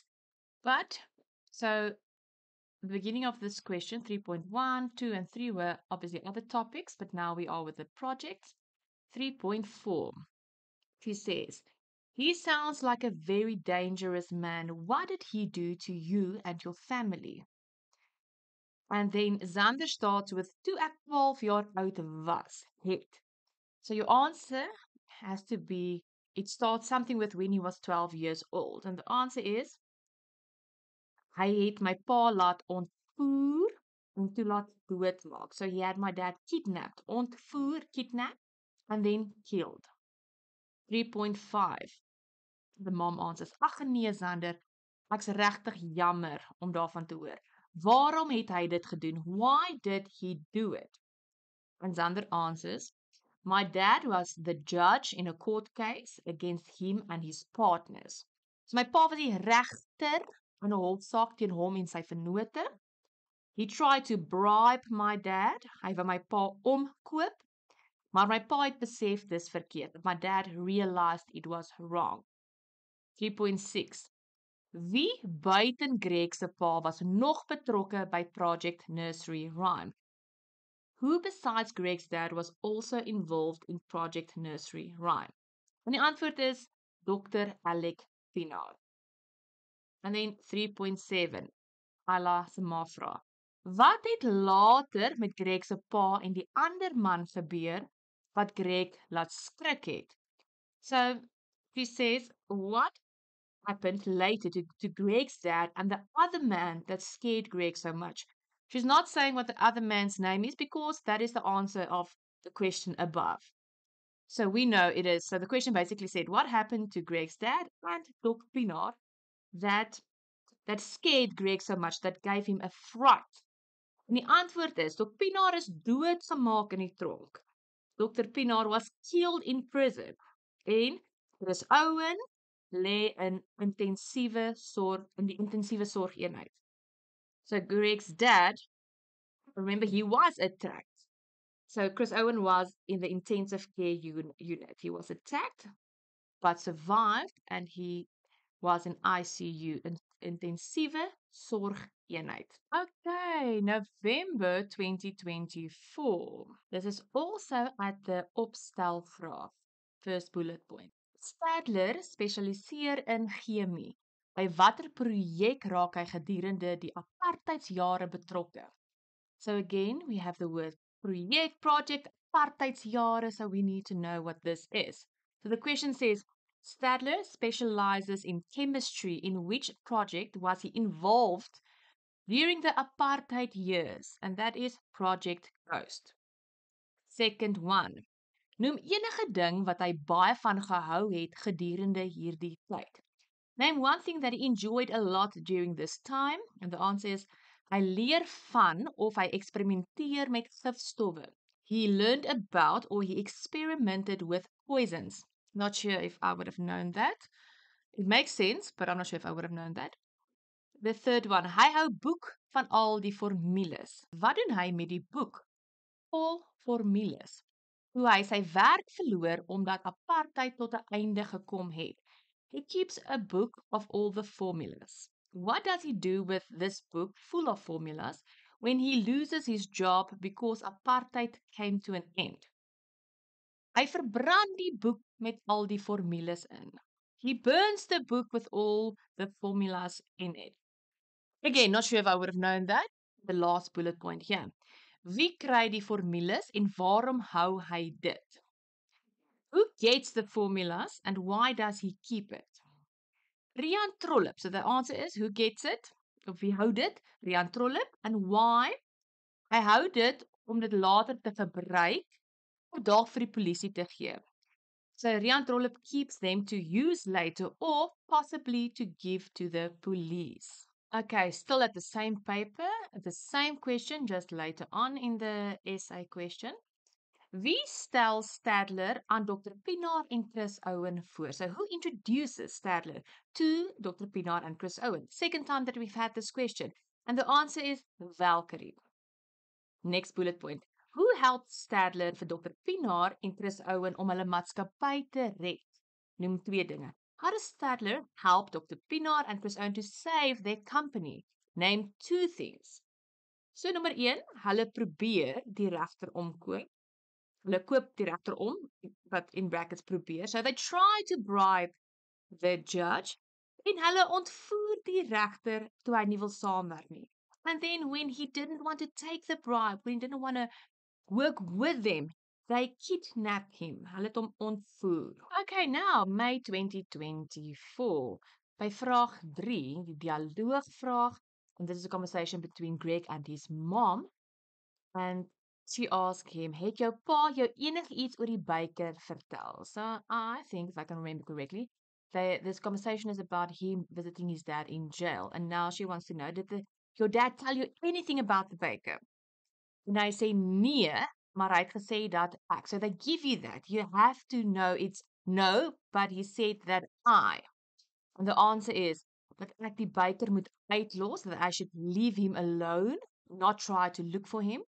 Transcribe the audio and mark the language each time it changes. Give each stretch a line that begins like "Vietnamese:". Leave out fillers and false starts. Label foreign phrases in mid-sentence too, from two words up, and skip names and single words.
English: But, so the beginning of this question, 3.1, 2, and 3 were obviously other topics, but now we are with the project. 3.4, she says, he sounds like a very dangerous man. What did he do to you and your family? And then Xander starts with
Afrikaans: toe ek 12 jaar oud was, het.
English: So your answer has to be, it starts something with when he was 12 years old. And the answer is,
Afrikaans: hy het my pa laat ontvoer en toe laat doodmaak.
English: So he had my dad kidnapped, ontvoer, kidnapped, and then killed. 3.5. The mom answers,
Afrikaans: ag nee Xander, ek's regtig jammer om daarvan te hoor. Waarom het hy dit gedoen?
English: Why did he do it? And Xander answers, my dad was the judge in a court case against him and his partners.
Afrikaans: So my pa was die regter in 'n hofsaak teen hom en sy vennote.
English: He tried to bribe my dad.
Afrikaans: Hy wou my pa omkoop, maar my pa het besef dis verkeerd.
English: My dad realized it was wrong. 3.6.
Afrikaans: Wie buiten Greg se pa was nog betrokke by Project Nursery Rhyme?
English: Who besides Greg's dad was also involved in Project Nursery Rhyme?
Afrikaans: En die antwoord is Dr. Alec Pienaar.
English: And then 3.7.
Afrikaans: Ayla se ma vra, wat het later met Greg se pa en die ander man gebeur wat Greg laat skrik het?
English: So she says, what happened later to Greg's dad and the other man that scared Greg so much? She's not saying what the other man's name is because that is the answer of the question above. So we know it is. So the question basically said, what happened to Greg's dad and Dr. Pienaar that scared Greg so much, that gave him a fright?
Afrikaans: En die antwoord is, Dr. Pienaar is doodgemaak in die tronk.
English: Dr. Pienaar was killed in prison.
Afrikaans: En Chris Owen lê in intensiewe sorg, in die intensiewe sorgeenheid.
English: So Greg's dad, remember, he was attacked. So Chris Owen was in the intensive care unit. He was attacked, but survived, and he was in ICU,
Afrikaans: in intensiewe sorgeenheid.
English: Okay, November 2024. This is also at the opstelvraag, first bullet point.
Afrikaans: Stadler spesialiseer in chemie. By watter projek raak hy gedurende die apartheidsjare betrokke?
English: So again, we have the word project, apartheidsjare, so we need to know what this is. So the question says, Stadler specializes in chemistry. In which project was he involved during the apartheid years? And that is Project Ghost. Second one.
Afrikaans: Noem enige ding wat hy baie van gehou het gedurende hierdie tyd.
English: Name one thing that he enjoyed a lot during this time. And the answer is,
Afrikaans: hy leer van of hy eksperimenteer met gifstowwe.
English: He learned about or he experimented with poisons. Not sure if I would have known that. It makes sense, but I'm not sure if I would have known that. The third one,
Afrikaans: hy hou boek van al die formules. Wat doen hy met die boek? Vol formules. Hoe hy sy werk verloor omdat apartheid tot 'n einde gekom het.
English: He keeps a book of all the formulas. What does he do with this book full of formulas when he loses his job because apartheid came to an end?
Afrikaans: Hy verbrand die boek met al die formules in.
English: He burns the book with all the formulas in it. Again, not sure if I would have known that. The last bullet point here.
Afrikaans: Wie kry die formules en waarom hou hy dit?
English: Who gets the formulas and why does he keep it? Rian Trollip. So the answer is, who gets it?
Afrikaans: Of wie hou dit? Rian Trollip.
English: And why?
Afrikaans: Hy hou dit om dit later te gebruik of dalk vir die polisie te gee.
English: So Rian Trollip keeps them to use later or possibly to give to the police. Okay, still at the same paper, the same question, just later on in the essay question.
Afrikaans: Wie stel Stadler aan Dr. Pienaar en Chris Owen voor?
English: So who introduces Stadler to Dr. Pienaar and Chris Owen? Second time that we've had this question. And the answer is Valkyrie. Next bullet point. Who helped Stadler vir Dr.
Afrikaans: Pienaar en Chris Owen om hulle maatskappy te red? Noem twee dinge.
English: How does Stadler help Dr. Pienaar and Chris Owen to save their company? Name two things.
Afrikaans: So nommer 1, hulle probeer die regter omkoop. Hulle koop die regter om, wat in brackets probeer.
English: So they try to bribe the judge
Afrikaans: en hulle ontvoer die regter toe hy nie wil saamwerk nie.
English: And then when he didn't want to take the bribe, when he didn't want to work with them, they kidnapped him.
Afrikaans: Hulle het hom ontvoer.
English: Okay, now May 2024.
Afrikaans: By vraag 3, die dialoogvraag,
English: and this is a conversation between Greg and his mom. And she asked him,
Afrikaans: het jou pa jou enigiets oor die byker vertel?
English: So I think, if I can remember correctly, this conversation is about him visiting his dad in jail. And now she wants to know, did your dad tell you anything about the baker?
Afrikaans: En hy sê nee, maar hy het gesê dat ek.
English: So they give you that. You have to know it's no, but he said that I. And the answer is
Afrikaans: dat ek die byker moet uitlos,
English: that I should leave him alone, not try to look for him.